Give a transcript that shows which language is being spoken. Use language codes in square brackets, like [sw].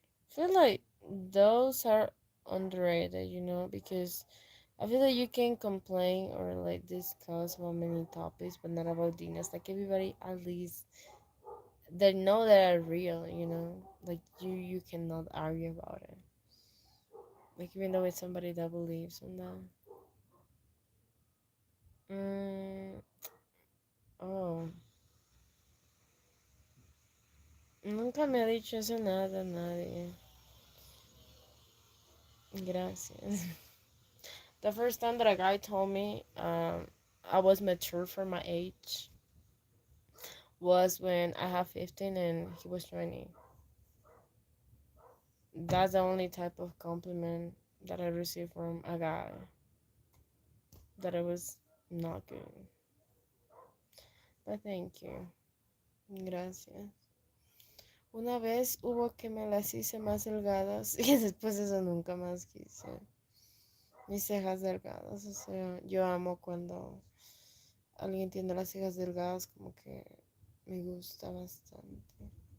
[en] I feel like those are underrated, because I feel like you can complain or like discuss about many topics, but not about dinos. Like everybody, at least they know they are real. Like you cannot argue about it. Like even though it's somebody that believes in that. [es] Mm, oh, nunca me ha dicho eso nada nadie. Gracias. [en] The first time that a guy told me I was mature for my age was when I had 15 and he was 20. That's the only type of compliment that I received from a guy that I was not good. But thank you. Gracias. [es] Una vez hubo que me las hice más delgadas y después de eso nunca más quise. Mis cejas delgadas, o sea, yo amo cuando alguien tiene las cejas delgadas, como que me gusta bastante.